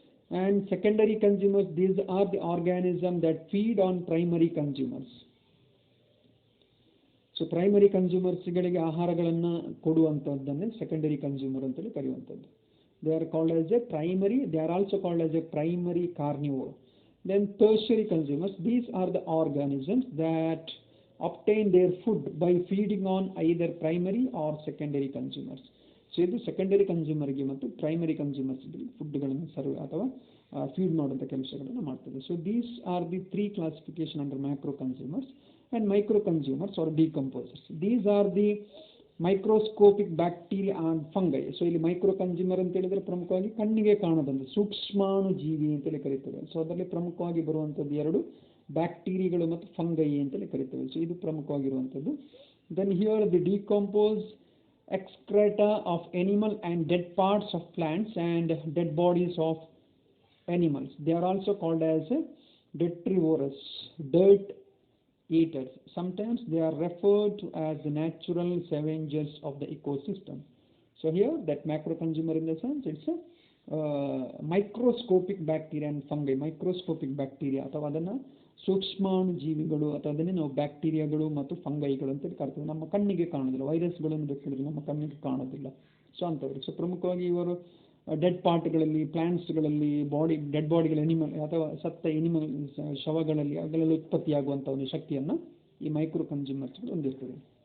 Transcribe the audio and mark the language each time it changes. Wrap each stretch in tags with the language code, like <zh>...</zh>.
<en>And secondary consumers, these are the organisms that feed on primary consumers. So primary consumers</en> <kn>ಗಳಿಗೆ ಆಹಾರಗಳನ್ನು ಕೊಡುವಂಥದ್ದನ್ನೇ secondary consumer ಅಂತೇಳಿ ಕರೆಯುವಂಥದ್ದು.</kn> <en>They are called as a primary, they are also called as a primary carnivore. Then tertiary consumers, these are the organisms that obtain their food by feeding on either primary or secondary consumers.</en> <kn>So ಇದು secondary ಕನ್ಸ್ಯೂಮರ್ಗೆ ಮತ್ತು primary ಕನ್ಸ್ಯೂಮರ್ಸ್ಗೆ ಫುಡ್ಗಳನ್ನು serve ಅಥವಾ feed ಮಾಡುವಂಥ ಕೆಲಸಗಳನ್ನು ಮಾಡ್ತದೆ.</kn> <en>So these are the 3 classification under macro consumers and micro consumers are decomposers. These are the microscopic bacteria and fungi.</en> <kn>So ಇಲ್ಲಿ micro consumer ಅಂತ ಹೇಳಿದರೆ ಪ್ರಮುಖವಾಗಿ ಕಣ್ಣಿಗೆ ಕಾಣದಂತೆ ಸೂಕ್ಷ್ಮಾಣು ಜೀವಿ ಅಂತೇಳಿ ಕರೀತೇವೆ. ಸೊ ಅದರಲ್ಲಿ ಪ್ರಮುಖವಾಗಿ ಬರುವಂಥದ್ದು 2 ಬ್ಯಾಕ್ಟೀರಿಯಾಗಳು ಮತ್ತು ಫಂಗೈ ಅಂತೇಳಿ ಕರೀತೇವೆ. ಸೊ ಇದು ಪ್ರಮುಖವಾಗಿರುವಂಥದ್ದು.</kn> <en>Then here the decompose excreta of animal and dead parts of plants and dead bodies of animals. They are also called as detrivorous, dirt eaters. Sometimes they are referred to as the natural scavengers of the ecosystem. So here that macro consumer in the sense it's a microscopic bacteria and fungi. Microscopic bacteria</en> <kn>ಅಥವಾ ಅದನ್ನು ಸೂಕ್ಷ್ಮಾಣು ಜೀವಿಗಳು ಅಥವಾ ಅದನ್ನೇ ನಾವು ಬ್ಯಾಕ್ಟೀರಿಯಾಗಳು ಮತ್ತು ಫಂಗೈಗಳು ಅಂತೇಳಿ ಕರಿತೀವಿ. ನಮ್ಮ ಕಣ್ಣಿಗೆ ಕಾಣೋದಿಲ್ಲ, ವೈರಸ್ಗಳನ್ನು ಬೇಕಿದ್ರೆ ನಮ್ಮ ಕಣ್ಣಿಗೆ ಕಾಣೋದಿಲ್ಲ. ಸೊ ಅಂಥವ್ರು. ಸೊ ಪ್ರಮುಖವಾಗಿ ಇವರು ಡೆಡ್ ಪಾರ್ಟ್ಗಳಲ್ಲಿ, ಪ್ಲಾಂಟ್ಸ್ಗಳಲ್ಲಿ, ಡೆಡ್ ಬಾಡಿಗಳ ಎನಿಮಲ್ ಅಥವಾ ಸತ್ತ ಎನಿಮಲ್ ಶವಗಳಲ್ಲಿ ಅವುಗಳಲ್ಲಿ ಉತ್ಪತ್ತಿಯಾಗುವಂಥ ಒಂದು ಶಕ್ತಿಯನ್ನು ಈ ಮೈಕ್ರೋ ಕನ್ಸ್ಯೂಮರ್ಸ್ಗಳು ಹೊಂದಿರ್ತದೆ.</kn>